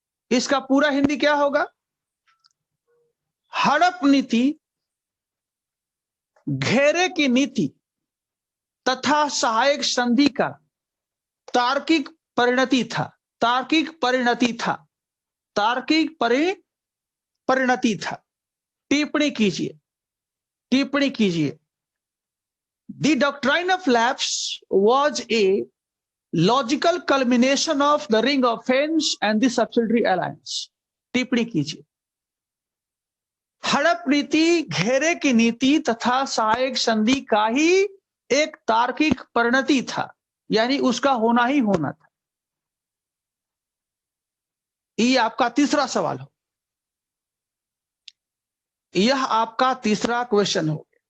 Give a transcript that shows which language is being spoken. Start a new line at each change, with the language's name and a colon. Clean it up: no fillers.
Hindi: इसका पूरा हिंदी क्या होगा? हड़प नीति, घेरे की नीति तथा सहायक संधि का तार्किक परिणति था, तार्किक परिणति था, तार्किक परिणति था। टिप्पणी कीजिए, टिप्पणी कीजिए।
English: The doctrine of lapse was a logical culmination of the ring of fence and the subsidiary alliance.
Hindi: टिप्पणी कीजिए। हड़प नीति घेरे की नीति तथा सहायक संधि का ही एक तार्किक परिणति था, यानी उसका होना ही होना था। ये आपका तीसरा सवाल हो, यह आपका तीसरा क्वेश्चन हो।